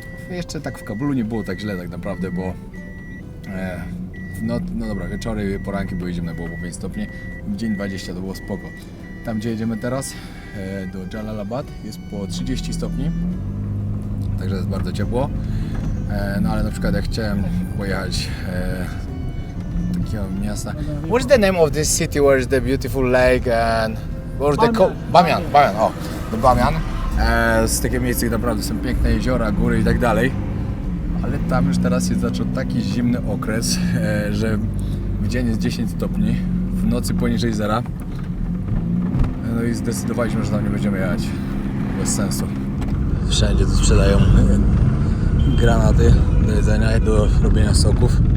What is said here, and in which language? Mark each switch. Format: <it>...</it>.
<pl>Jeszcze tak w Kabulu nie było tak źle tak naprawdę, bo no dobra, wieczory, poranki były zimne, było po 5 stopni, w dzień 20 to było spoko. Tam gdzie jedziemy teraz, do Jalalabad, jest po 30 stopni, także jest bardzo ciepło. No ale na przykład jak chciałem pojechać do takiego miasta.</pl> <en>What is the name of this city where is the beautiful lake and where's the Bamian,</en> <pl>o, do Bamian. Z takiego miejsca, gdzie naprawdę są piękne jeziora, góry i tak dalej. Ale tam już teraz jest zaczął taki zimny okres, że w dzień jest 10 stopni, w nocy poniżej zera. No i zdecydowaliśmy, że tam nie będziemy jechać. Bez sensu. Wszędzie tu sprzedają granaty do jedzenia i do robienia soków.</pl>